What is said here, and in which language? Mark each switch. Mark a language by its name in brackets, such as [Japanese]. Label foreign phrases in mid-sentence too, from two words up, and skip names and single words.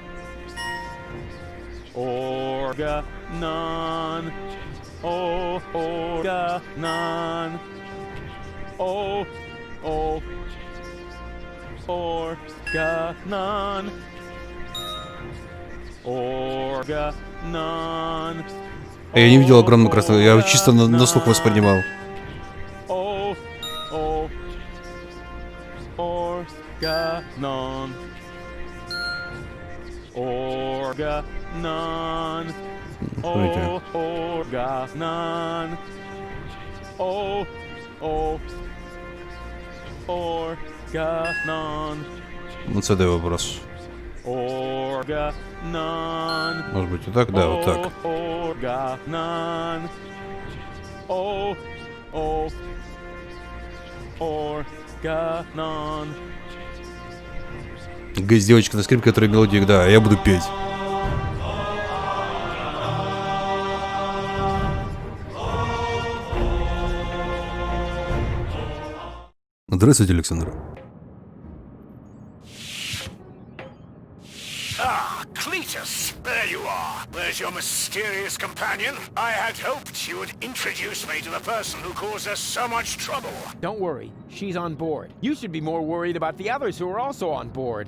[English] Organon. Oh, organon. Oh, oh. Organon. Organon. [Russian] Я не видел огромную красоту, я чисто на слух воспринимал. [English] Oh, oh. Organon. Organon. Oh, organon. Oh, oh. Organon. [Russian] Вот задай вопрос. [English] Organon. [Russian] Может быть, вот так? Да, вот так. [English] Organon. Oh, oh. Organon. [Russian] Есть девочка на скрипке, которая мелодию, да, а я буду петь. Здравствуйте, Александр. [English] Ah, Cletus, there you are. Where's your mysterious companion? I had hoped you would introduce me to the person who caused us so much trouble. Don't worry, she's on board. You should be more worried about the others who are also on board.